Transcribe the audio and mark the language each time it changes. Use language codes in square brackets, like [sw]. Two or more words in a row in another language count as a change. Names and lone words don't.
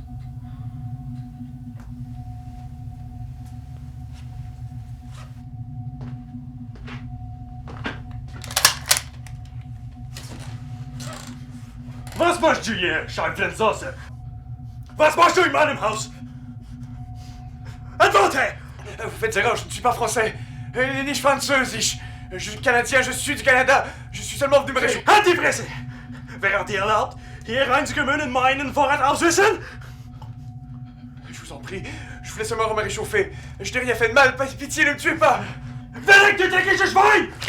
[de] Was machst du hier, Scheibflensoße? Was machst du in meinem Haus? Antworte! [fr] Vous faites erreur, je ne suis pas français, ni französisch. Je suis canadien, je suis du Canada. Je suis seulement venu me réchauffer. [de] Halt die Fresse! Wer hat dir erlaubt, hier reinzukommen und meinen Vorrat auswissen? [fr] Je vous en prie, je voulais seulement me réchauffer. Je n'ai rien fait de mal, pitié, ne me tuez pas. [de] Weg, du dreckiges Schwein!